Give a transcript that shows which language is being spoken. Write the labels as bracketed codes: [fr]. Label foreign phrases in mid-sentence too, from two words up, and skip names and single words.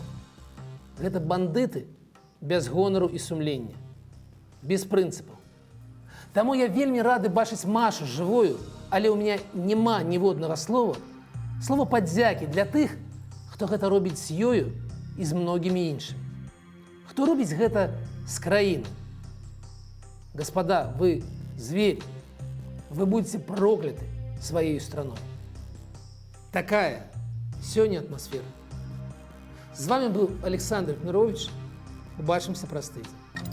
[be] Гэта бандыты без гонару і сумлення, без прынцыпаў. Таму я вельмі рады бачыць Машу жывую, але ў мяне няма ніводнага слова падзякі для тых, хто гэта робіць з ёю і з многімі іншымі. Хто робіць гэта з краіны? [ru] Господа, вы звери, вы будете прокляты своей страной. [be] Такая сёння атмосфера. [ru] З вами был Александр Кнырович. [be] Убачимся праз тыдзень.